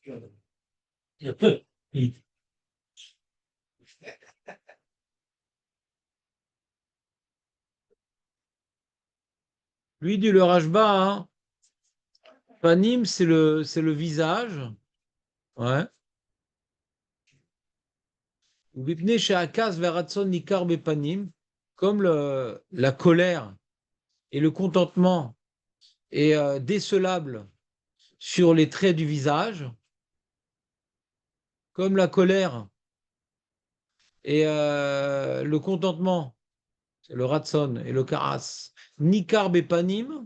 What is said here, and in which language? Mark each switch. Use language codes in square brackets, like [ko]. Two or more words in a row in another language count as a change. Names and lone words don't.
[fr] Il y a peu. Lui dit le Rashba, hein, Panim, c'est le visage. Ouais. [he] Ou בפני שהכעס והרצון ניכר בפנים, [fr] comme la colère et le contentement est décelable sur les traits du visage, comme la colère et le contentement, c'est le ratson et le karas, [he] ניכר בפנים.